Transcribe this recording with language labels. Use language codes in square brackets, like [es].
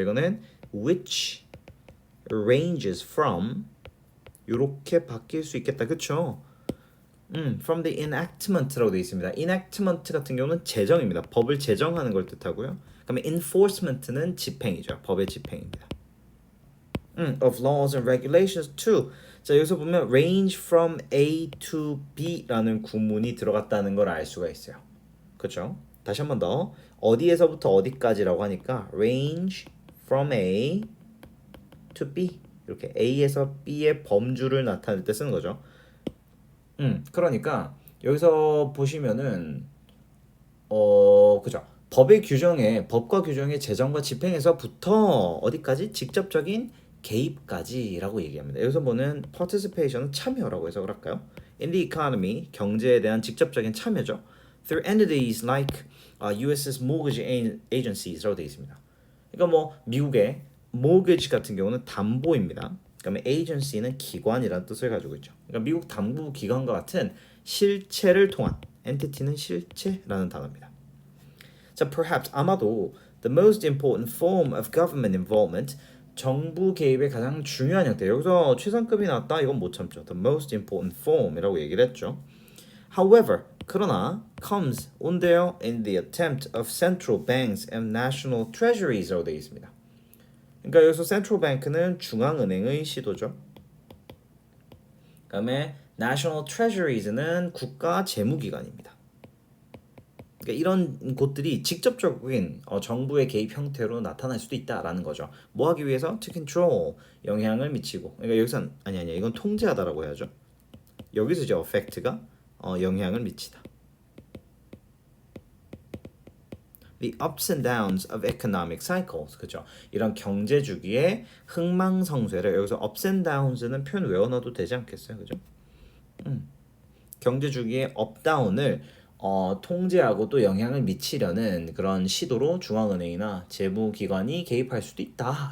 [ko] 이거는 [en] which ranges from [ko] 이렇게 바뀔 수 있겠다. 그렇죠? [en] from the enactment [ko] 라고 되어 있습니다. enactment 같은 경우는 제정입니다. 법을 제정하는 걸 뜻하고요. 그다음에 enforcement는 집행이죠. 법의 집행입니다. [en] of laws and regulations too. [ko] 자, 여기서 보면 [en] range from A to B [ko] 라는 구문이 들어갔다는 걸 알 수가 있어요. 그렇죠? 다시 한 번 더. 어디에서부터 어디까지라고 하니까 [en] range from A to B. [ko] 이렇게 A에서 B의 범주를 나타낼 때 쓰는 거죠. 그러니까 여기서 보시면은 그죠? 법과 규정의 제정과 집행에서부터 어디까지 직접적인 개입까지라고 얘기합니다. 여기서 보는 participation은 참여라고 해석을 할까요? [en] In the economy [ko] 경제에 대한 직접적인 참여죠. [en] Through entities like U.S.'s mortgage agencies [ko] 라고 되어 있습니다. 그러니까 뭐 미국의 mortgage 같은 경우는 담보입니다. 그다음에 agency는 기관이라는 뜻을 가지고 있죠. 그러니까 미국 담보 기관과 같은 실체를 통한 entity는 실체라는 단어입니다. [en] 자, perhaps [ko] 아마도 [en] the most important form of government involvement [ko] 정부 개입의 가장 중요한 형태. 여기서 최상급이 나왔다. 이건 못 참죠. [en] The most important form [ko] 이라고 얘기를 했죠. [en] However, [ko] 그러나 [en] comes [ko] 온대요 [en] in the attempt of central banks and national treasuries [ko] 라고 되어 있습니다. 그러니까 여기서 central bank는 중앙은행의 시도죠. 그다음에 national treasuries,는 국가 재무기관입니다. 그러니까 이런 곳들이 직접적인 정부의 개입 형태로 나타날 수도 있다라는 거죠. 뭐 하기 위해서? [en] To control, [ko] 영향을 미치고. 그러니까 여기선 아니야, 이건 통제하다라고 해야죠. 여기서 이제 affect가 영향을 미치다. [en] The ups and downs of economic cycles. [ko] 그죠? 이런 경제 주기의 흥망성쇠를 여기서 ups and downs는 표현 외워놔도 되지 않겠어요? 그죠? 경제 주기의 업다운을 통제하고 또 영향을 미치려는 그런 시도로 중앙은행이나 재무기관이 개입할 수도 있다.